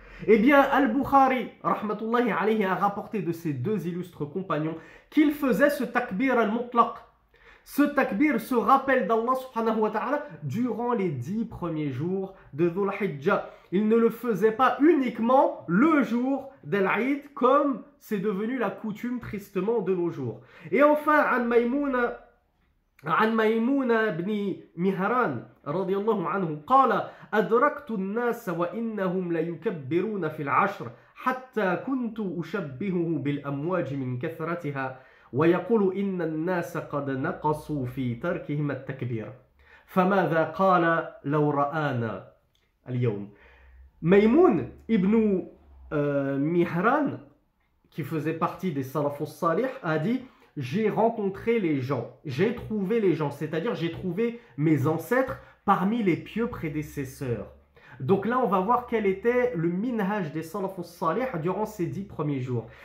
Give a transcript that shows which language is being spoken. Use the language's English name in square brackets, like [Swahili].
[French] Eh bien, Al-Bukhari, rahmatullahi alayhi, a rapporté de ses deux illustres compagnons qu'il faisait ce takbir al-mutlaq. Ce takbir, ce rappel d'Allah subhanahu wa ta'ala durant les 10 premiers jours de Dhul Hijjah. Il ne le faisait pas uniquement le jour d'Al-Eid comme c'est devenu la coutume tristement de nos jours. Et enfin, [Arabic] عن ميمون بن مهران رضي الله عنه قال أدركت الناس وإنهم ليكبرون في العشر حتى كنت أشبهه بالأمواج من كثرتها ويقول إن الناس قد نقصوا في تركهم التكبير فماذا قال لو رآنا اليوم. [French] Maymoun ibn Mihran, qui faisait partie des Salafus Salih, a dit: j'ai rencontré les gens, j'ai trouvé les gens, c'est-à-dire j'ai trouvé mes ancêtres parmi les pieux prédécesseurs. Donc là, on va voir quel était le minhaj des Salafus Salih durant ces 10 premiers jours.